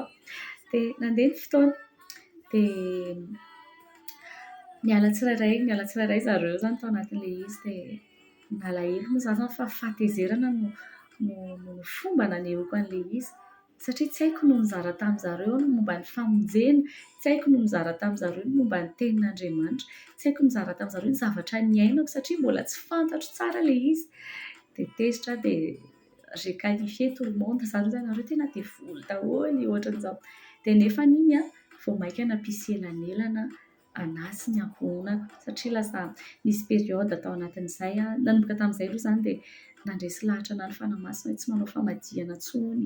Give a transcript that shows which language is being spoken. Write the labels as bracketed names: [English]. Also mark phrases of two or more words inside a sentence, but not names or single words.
[Malagasy] Dia nandeha ny fotoana dia niala tsirairay zareo zany tao anatin'ilay izy dia nalahelo moa izaho zany fa fahatezerana no fomba nanehoako an'ilay izy satria tsy haiko no nizara tamin'izareo no momba ny famonjena, tsy haiko no nizara tamin'izareo no momba ny tenin'Andriamanitra, tsy haiko no nizara tamin'izareo ny zavatra niainako satria mbola tsy fantatro tsara ilay izy. Dia tezitra dia [French] j'ai qualifié tout le monde [Malagasy] zareo zany nareo tena devoly daholo ohatran'izao. Dia nefa iny vao maika nampisy elanelana anahy sy ny ankohonako satria lasa nisy période tao anatin'izay nanomboka tamin'izay aloha zany dia nandresy lahatra anahy ny fanamasina hoe tsy manao famadihana intsony.